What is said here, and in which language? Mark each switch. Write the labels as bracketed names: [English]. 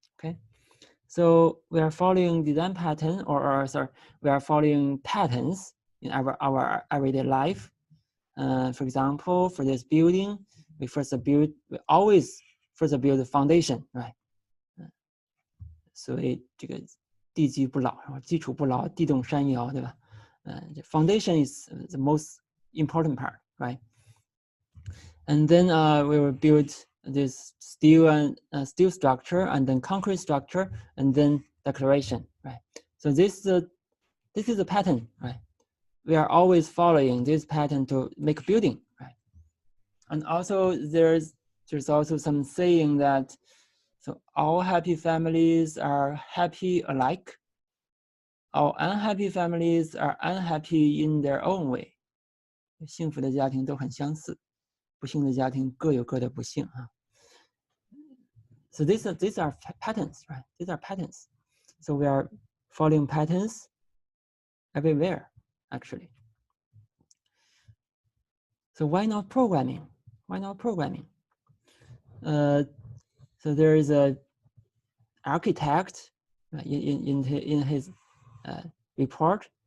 [English] Okay, so we are following design pattern, or sorry, we are following patterns in our everyday life. For example, for this building, we always first build the foundation, right? [Chinese] 所以这个地基不牢，基础不牢，地动山摇，对吧？ [English] Foundation is the most important part, right? And then we will build this steel structure, and then concrete structure, and then declaration, right? So this is a pattern, right? We are always following this pattern to make a building, right? And also there's also some saying that so all happy families are happy alike. All unhappy families are unhappy in their own way. [Chinese] 幸福的家庭都很相似，不幸的家庭各有各的不幸啊。 [English] So these are patterns, right? These are patterns. So we are following patterns everywhere, actually. So why not programming? Why not programming? So there is a architect in his report.